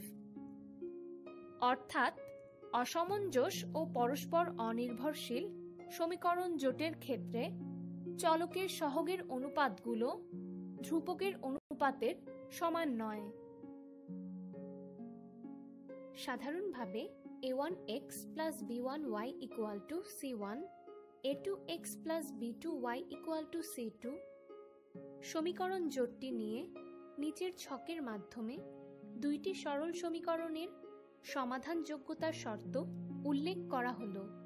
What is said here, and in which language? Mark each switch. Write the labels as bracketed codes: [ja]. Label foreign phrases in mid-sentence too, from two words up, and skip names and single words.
[bn] অর্থাৎ অসমঞ্জস ও পরস্পর অনির্ভরশীল সমীকরণ জোটের ক্ষেত্রে চলকের সহগের অনুপাতগুলো ধ্রুবকের অনুপাতের সমান নয়। সাধারণভাবে a1x + b1y = c1, a2x + b2y = c2 সমীকরণ জোটটি নিয়ে নিচের ছকের মাধ্যমে দুইটি সরল সমীকরণের সমাধানযোগ্যতার শর্ত উল্লেখ করা হলো।